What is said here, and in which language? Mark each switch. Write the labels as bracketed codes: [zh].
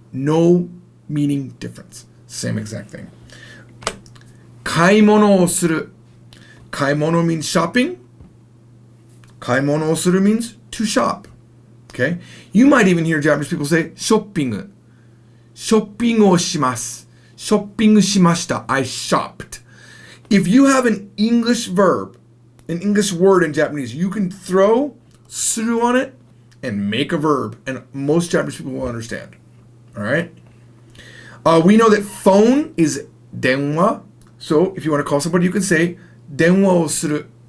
[en] No meaning difference. Same exact thing. [ja] 買い物をする. [en] 買い物 means shopping. [ja] 買い物をする [en] means to shop. Okay? You might even hear Japanese people say ショッピング. [ja] ショッピングをします.ショッピングしました. [en] I shopped. If you have an English verb, an English word in Japanese, you can throw する on it and make a verb, and most Japanese people will understand. All right? We know that phone is 電話. So if you want to call somebody, you can say [ja] 電話をする.